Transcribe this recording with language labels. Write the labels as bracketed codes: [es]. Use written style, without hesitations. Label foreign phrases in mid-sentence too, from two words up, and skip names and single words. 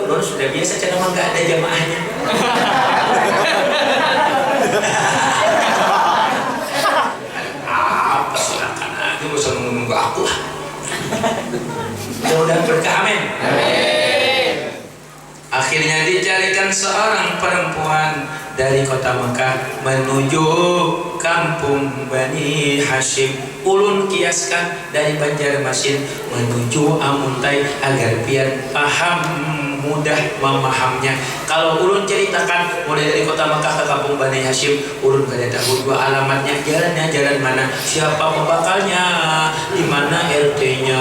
[bjn] Ulun sudah biasa cara mah nggak ada jamaahnya. Apa silakan aja gak usah nunggu aku lah. [id] Mudah-mudahan berkah amin. Akhirnya dicarikan seorang perempuan dari kota Mekah menuju kampung Bani Hashim. [bjn] Ulun kiaskan dari Banjarmasin menuju Amuntai agar biar paham mudah memahamnya. Kalau ulun ceritakan mulai dari kota Mekah ke kampung Bani Hashim, ulun kada tahu dua alamatnya, jalannya jalan mana, siapa pembakalnya, di mana RT-nya.